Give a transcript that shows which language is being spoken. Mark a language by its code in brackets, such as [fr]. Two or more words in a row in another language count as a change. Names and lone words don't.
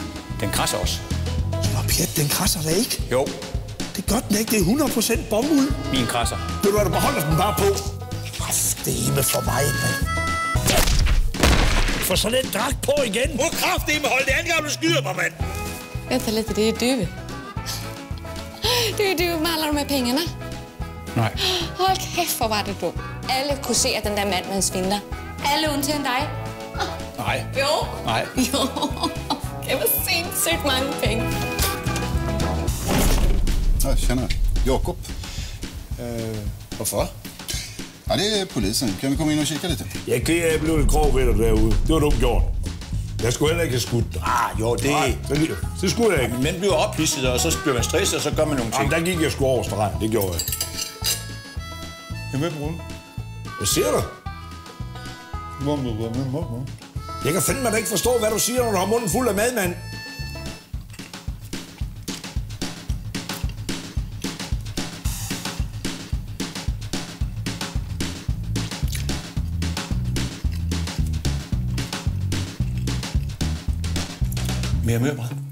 [da] Den krasser også. Nå, pjat, den krasser da ikke. Jo. Det gør den ikke. Det er 100% bomuld. Min krasser. Ved du hvad, du beholder den bare på. Kraftedeme for mig, mand. Få sådan en dragt på igen. Hvor kraftedeme hold det andet, du skyder mig, mand. [sv] Vänta lite, det är du. Du maler du med pengarna? Nej. [da] Hold kæft, hvor var det dumt. Alle kunne se, at den der mand var en svindler. Alle undtagen dig. Nej. Jo. Nej. Jo. Det var sindssygt mange penge. [sv] Ja, tjena. Jakob. [da] Hvorfor? [sv] Ja, det är polisen. Kan vi komma in och kika lite? [da] Jeg kan jeg blev lidt grov ved dig derude. Det var dumt gjort. Jeg skulle heller ikke have skudt. Jo, det... Nej, det skulle jeg ikke. Men bliver ophidset, og så bliver man stresset, og så gør man nogle ting. Jamen, der gik jeg sgu over stregen. Det gjorde jeg. [sv] Jag är med på den. [da] Hvad siger du? [sv] Vad? [da] Jeg kan fandme da ikke forstå, hvad du siger, når du har munden fuld af mad, mand. Mere mørbrad.